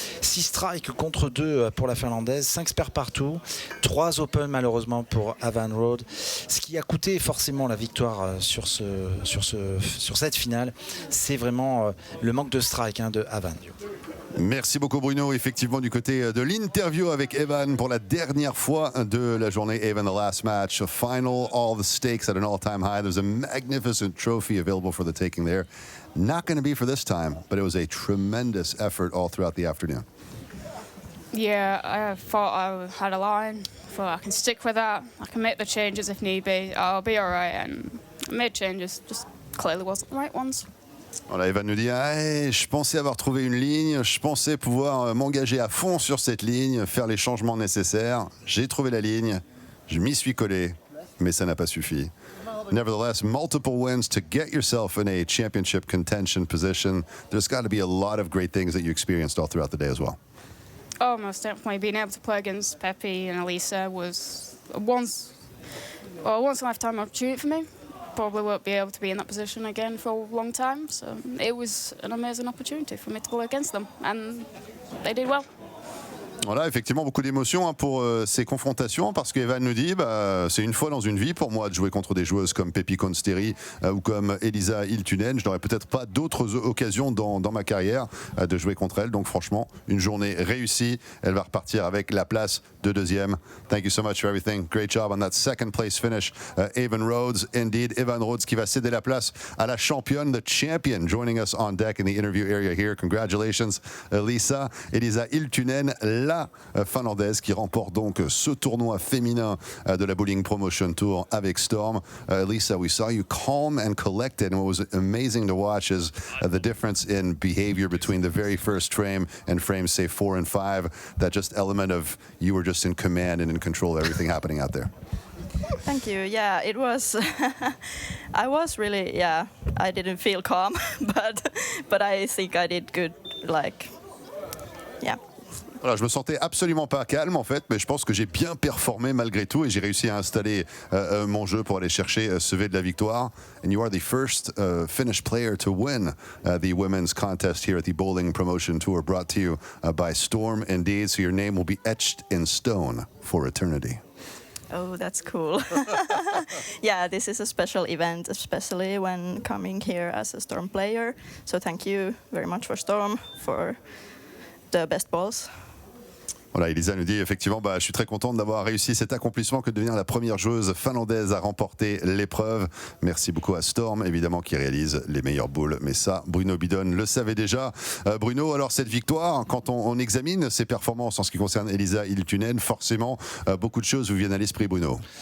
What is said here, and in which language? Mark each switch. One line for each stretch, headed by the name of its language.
French: 6 strikes contre 2 pour la Finlandaise, 5 spares partout, 3 open malheureusement pour Evan Rhodes. Ce qui a coûté forcément la victoire sur cette finale, c'est vraiment le manque de strike de Evan. Merci beaucoup Bruno. Effectivement du côté de l'interview avec Evan pour la dernière fois de la journée.
English: Evan, the last match, a final, all the stakes at an all-time high. There's a magnificent trophy available for the taking there. Not going to be for this time, but it was a tremendous effort all throughout the afternoon. Yeah, I thought I had a line. Thought I can stick with that. I can make the changes if need be. I'll be all right. And I made changes, just clearly wasn't the right ones.
French: Voilà, Evan nous dit je pensais avoir trouvé une ligne, je pensais pouvoir m'engager à fond sur cette ligne, faire les changements nécessaires. J'ai trouvé la ligne, je m'y suis collé, mais ça n'a pas suffi.
English: Nevertheless, multiple wins to get yourself in a championship contention position. There's got to be a lot of great things that you experienced all throughout the day as well. Oh, most definitely. Being able to play against Pepe and Elisa was a once in a lifetime opportunity for me. Probably won't be able to be in that position again for a long time. So it was an amazing opportunity for me to play against them, and they did well.
French: Voilà, effectivement, beaucoup d'émotions pour ces confrontations, parce qu'Evan nous dit c'est une fois dans une vie pour moi de jouer contre des joueuses comme Pepi Konsteri ou comme Elisa Hiltunen. Je n'aurais peut-être pas d'autres occasions dans ma carrière de jouer contre elle. Donc franchement, une journée réussie. Elle va repartir avec la place de deuxième.
English: Thank you so much for everything. Great job on that second place finish. Evan Rhodes, indeed. Evan Rhodes
French: qui va céder la place à la championne,
English: the champion, joining us on deck in the interview area here. Congratulations, Elisa.
French: Elisa Hiltunen, la finlandaise qui remporte donc ce tournoi féminin de la Bowling Promotion Tour avec Storm.
English: Lisa, we saw you calm and collected, and what was amazing to watch is the difference in behavior between the very first frame and frames, say 4 and 5. That just element of you were just in command and in control of everything happening out there. Thank you. Yeah, it was. I was really. Yeah, I didn't feel calm, but I think I did good. Like, yeah.
French: Voilà, je me sentais absolument pas calme en fait, mais je pense que j'ai bien performé malgré tout et j'ai réussi à installer mon jeu pour aller chercher ce V de la victoire.
English: And you are the first Finnish player to win the women's contest here at the Bowling Promotion Tour, brought to you by Storm indeed. So your name will be etched in stone for eternity. Oh, that's cool. Yeah, this is a special event, especially when coming here as a Storm player. So thank you very much for Storm for the best balls.
French: Voilà, Elisa nous dit effectivement, je suis très contente d'avoir réussi cet accomplissement que de devenir la première joueuse finlandaise à remporter l'épreuve. Merci beaucoup à Storm, évidemment, qui réalise les meilleures boules. Mais ça, Bruno Bidon le savait déjà. Bruno, alors cette victoire, quand on examine ses performances en ce qui concerne Elisa Hiltunen, forcément, beaucoup de choses vous viennent à l'esprit, Bruno.